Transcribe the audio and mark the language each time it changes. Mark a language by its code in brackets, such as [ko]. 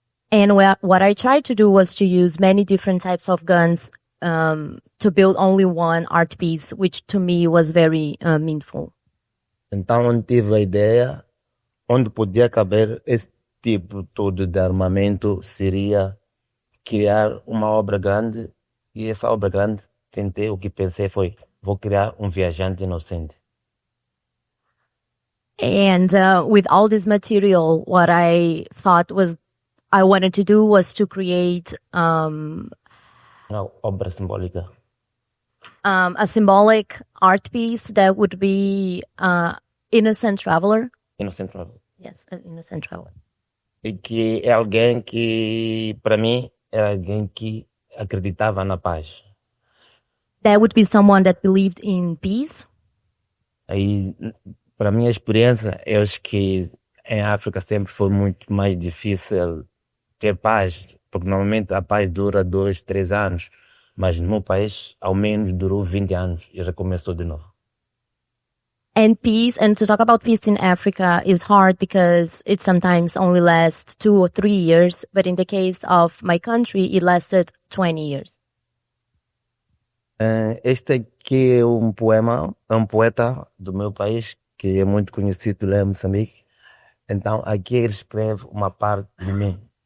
[en] And what I tried to do was to use many different types of guns to build only one art piece, which to me was very meaningful. [pt] Então eu tive a ideia, onde podia caber esse tipo todo de armamento, seria criar uma obra grande, e essa obra grande, o que pensei foi, vou criar um viajante inocente. [en] And with all this material, what I thought I wanted to do was to create [pt] Uma obra simbólica. [en] A symbolic art piece that would be Innocent Traveler. Innocent Traveler. Yes, an Innocent Traveler. [pt] E que é alguém que, para mim, era alguém que acreditava na paz. [en] That would be someone that believed in peace. [pt] Aí, para minha experiência, eu acho que em África sempre foi muito mais difícil ter paz, porque normalmente a paz dura 2, 3 anos, mas no meu país, ao menos durou 20 anos e já começou de novo. [en] And to talk about peace in Africa is hard because it sometimes only lasts 2 or 3 years, but in the case of my country, it lasted 20 years. [pt] Este aqui é um poema, é um poeta do meu país, que é muito conhecido lá em Moçambique. Então, aqui ele escreve uma parte de mim.